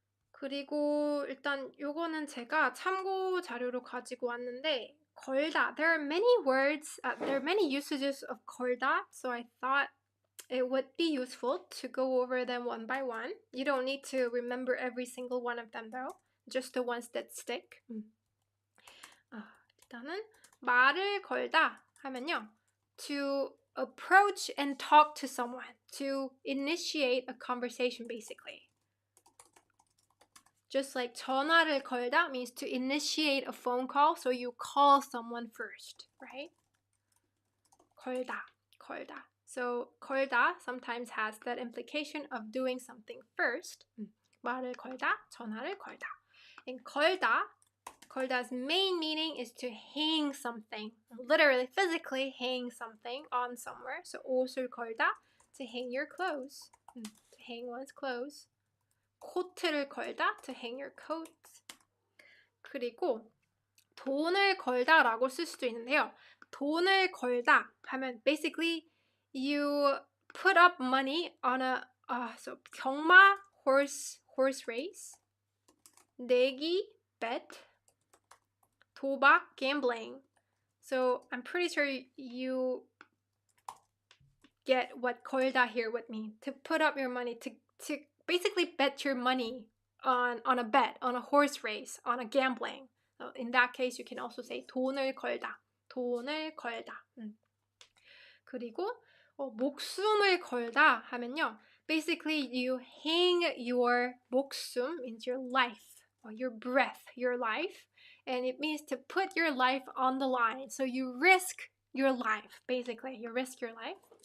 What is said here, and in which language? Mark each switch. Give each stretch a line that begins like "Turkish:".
Korean: 그리고 일단 요거는 제가 참고 자료로 가지고 왔는데
English: 걸다. There are many words, there are many usages of 걸다. So I thought it would be useful to go over them one by one. You don't need to remember every single one of them though. Just the ones that stick.
Korean: 일단은 말을 걸다 하면요.
English: To approach and talk to someone. To initiate a conversation basically. Just like
Korean: 전화를 걸다
English: means to initiate a phone call. So you call someone first, right?
Korean: 걸다.
English: So 걸다 sometimes has that implication of doing something first.
Korean: 말을 걸다, 전화를 걸다.
English: And 걸다's main meaning is to hang something. Literally, physically hang something on somewhere. So
Korean: 옷을 걸다,
English: to hang your clothes. To hang one's clothes.
Korean: 코트를 걸다,
English: to hang your coat.
Korean: 그리고 돈을 걸다라고 쓸 수도 있는데요. 돈을 걸다 하면
English: basically you put up money on a so 경마 horse race, 내기 bet, 도박 gambling. So I'm pretty sure you get what 걸다 here would mean. To put up your money, to basically bet your money on a bet, on a horse race, on a gambling. So in that case, you can also say
Korean: 돈을 걸다. 돈을 걸다. 그리고 목숨을 걸다 하면요.
English: Basically, you hang your 목숨, means your life, or your breath, your life. And it means to put your life on the line. So you risk your life, basically. You risk your life.